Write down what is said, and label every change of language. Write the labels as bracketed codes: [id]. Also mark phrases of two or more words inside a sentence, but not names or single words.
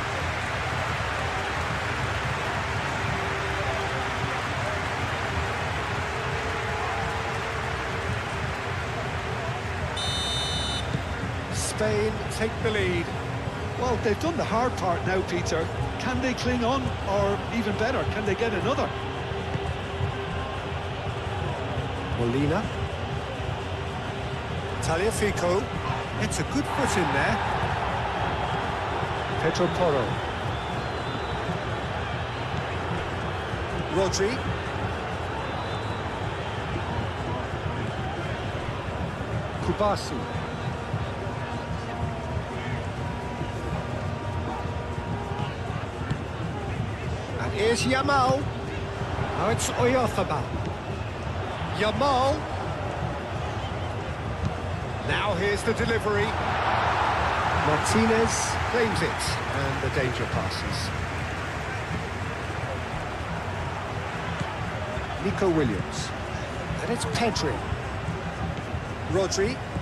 [en] Spain take the lead. Well, they've done the hard part now, Peter. Can they cling on, or even better, can they get another? Molina. Tagliafico. It's a good foot in there. Pedro Porro. Rodri. Kubasi. And here's Yamal. Now it's Oyarzabal. Yamal. Now here's the delivery. Martinez claims it, and the danger passes. Nico Williams. And it's Pedri. Rodri.